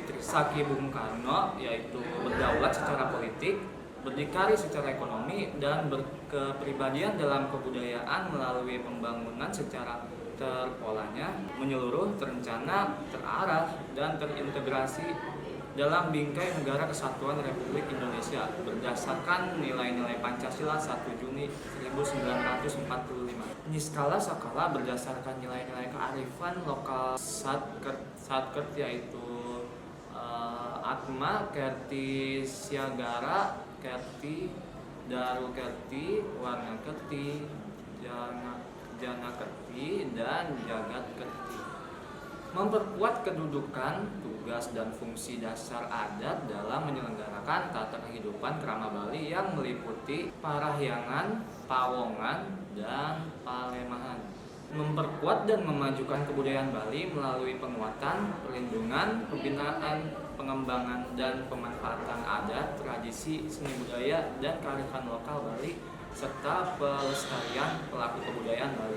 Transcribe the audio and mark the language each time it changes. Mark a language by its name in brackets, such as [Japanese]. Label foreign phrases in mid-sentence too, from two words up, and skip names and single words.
[Indonesian] Trisakti Bung Karno, yaitu berdaulat secara politik, berdikari secara ekonomi, dan berkepribadian dalam kebudayaan melalui pembangunan secara terpolanya, menyeluruh, terencana, terarah, dan terintegrasi dalam bingkai negara kesatuan Republik Indonesia berdasarkan nilai-nilai Pancasila 1 Juni 1945. Niskala sakala berdasarkan nilai-nilai kearifan lokal Satkert yaitu Atma, Kerti Siagara, Kerti Daru Kerti, Warna Kerti, Jana Kerti, dan Jagat Kerti. Memperkuat kedudukan, tugas, dan fungsi dasar adat dalam menyelenggarakan tata kehidupan krama Bali yang meliputi parahyangan, pawongan, dan palemahan. Memperkuat dan memajukan kebudayaan Bali melalui penguatan, perlindungan, pembinaan, pengembangan, dan pemanfaatan adat, tradisi, seni budaya, dan kearifan lokal Bali, serta pelestarian pelaku kebudayaan Bali.